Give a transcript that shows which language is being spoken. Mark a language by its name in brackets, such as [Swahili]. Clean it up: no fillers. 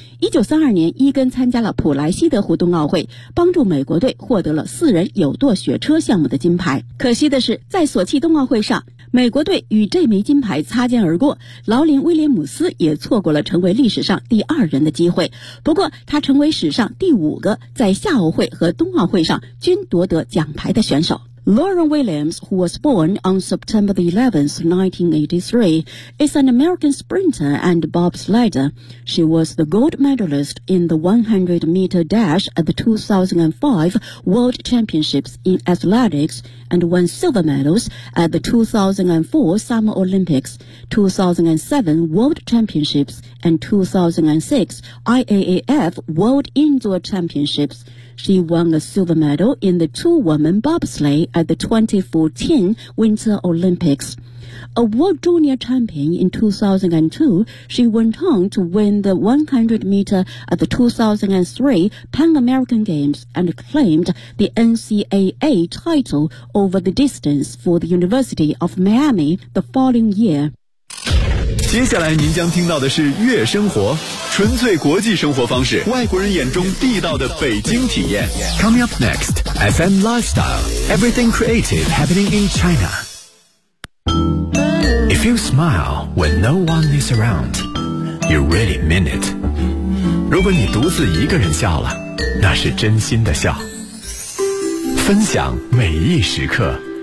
[Chinese] 1932年伊根参加了普莱西德湖冬奥会，帮助美国队获得了四人有舵雪车项目的金牌。可惜的是，在索契冬奥会上，美国队与这枚金牌擦肩而过，劳林威廉姆斯也错过了成为历史上第二人的机会。不过他成为史上第五个在夏奥会和冬奥会上均夺得奖牌的选手。 [English] Lauren Williams, who was born on September the 11th, 1983, is an American sprinter and bobsledder. She was the gold medalist in the 100-meter dash at the 2005 World Championships in Athletics and won silver medals at the 2004 Summer Olympics, 2007 World Championships, and 2006 IAAF World Indoor Championships. She won a silver medal in the two-woman bobsleigh at the 2014 Winter Olympics. A world junior champion in 2002, she went on to win the 100-meter at the 2003 Pan American Games and claimed the NCAA title over the distance for the University of Miami the following year. [Chinese] 接下来您将听到的是月生活。纯粹国际生活方式，外国人眼中地道的北京体验。 [English] Coming up next, FM Lifestyle, everything creative happening in China. If you smile when no one is around, you really mean it. [Chinese] 如果你独自一个人笑了，那是真心的笑。分享每一时刻，